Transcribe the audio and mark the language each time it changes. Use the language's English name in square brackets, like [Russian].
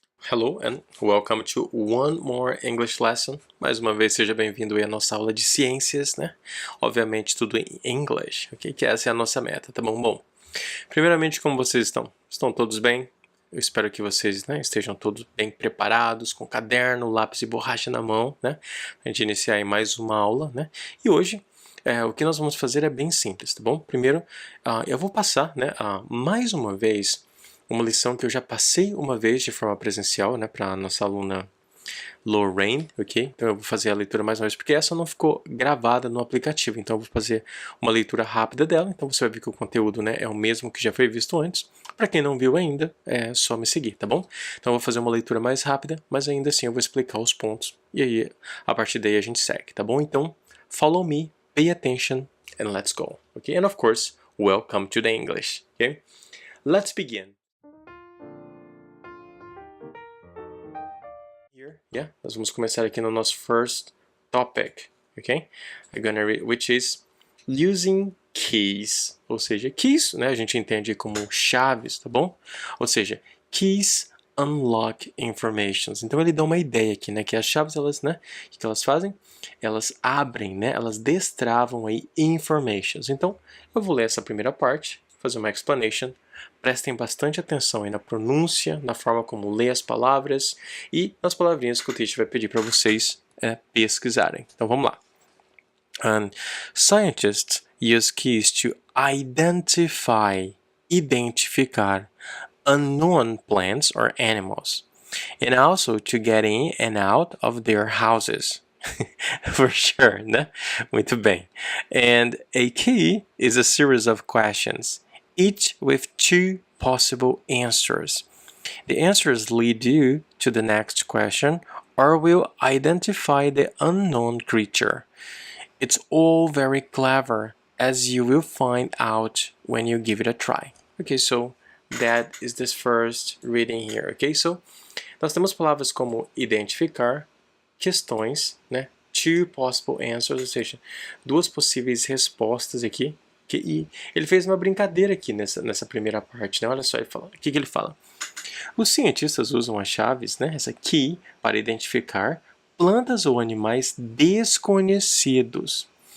[English] Hello and welcome to one more English lesson. [Portuguese] Mais uma vez, seja bem-vindo aí à nossa aula de ciências, né? Obviamente tudo em English, ok? Que essa é a nossa meta, tá bom? Bom, primeiramente, como vocês estão? Estão todos bem? Eu espero que vocês, né, estejam todos bem preparados, com caderno, lápis e borracha na mão, né? A gente iniciar aí mais uma aula, né? E hoje, o que nós vamos fazer é bem simples, tá bom? Primeiro, eu vou passar, né, mais uma vez, uma lição que eu já passei uma vez de forma presencial, né, para a nossa aluna Lorraine, ok? Então eu vou fazer a leitura mais uma vez, porque essa não ficou gravada no aplicativo, então eu vou fazer uma leitura rápida dela, então você vai ver que o conteúdo, né, é o mesmo que já foi visto antes. Para quem não viu ainda, é só me seguir, tá bom? Então eu vou fazer uma leitura mais rápida, mas ainda assim eu vou explicar os pontos, e aí a partir daí a gente segue, tá bom? [English] Então, follow me, pay attention, and let's go, ok? And of course, welcome to the English, ok? Let's begin. [Portuguese] Yeah, nós vamos começar aqui no nosso [English] first topic, [Portuguese] ok? [English] I'm gonna read, which is using keys, [Portuguese] ou seja, keys, né, a gente entende como chaves, tá bom? Ou seja, [English] keys unlock informations. [Portuguese] Então ele dá uma ideia aqui, né, que as chaves, elas, né, o que elas fazem? Elas abrem, né, elas destravam aí informations. Então, eu vou ler essa primeira parte, fazer uma explanation. Prestem bastante atenção aí na pronúncia, na forma como lê as palavras e nas palavrinhas que o teacher vai pedir para vocês pesquisarem. Então vamos lá. [English] Scientists use keys to [Portuguese] identificar [English] unknown plants or animals, and also to get in and out of their houses. For sure, [Portuguese] né? Muito bem. [English] And a key is a series of questions, each with two possible answers. The answers lead you to the next question or will identify the unknown creature. It's all very clever, as you will find out when you give it a try. Okay, so that is this first reading here. Okay, so [Portuguese] nós temos palavras como identificar, questões, né? [English] Two possible answers, [Portuguese] ou seja, duas possíveis respostas aqui. E ele fez uma brincadeira aqui nessa primeira parte, né? Olha só, ele fala, o que ele fala? Os cientistas usam as chaves, né, essa key, para identificar plantas ou animais desconhecidos.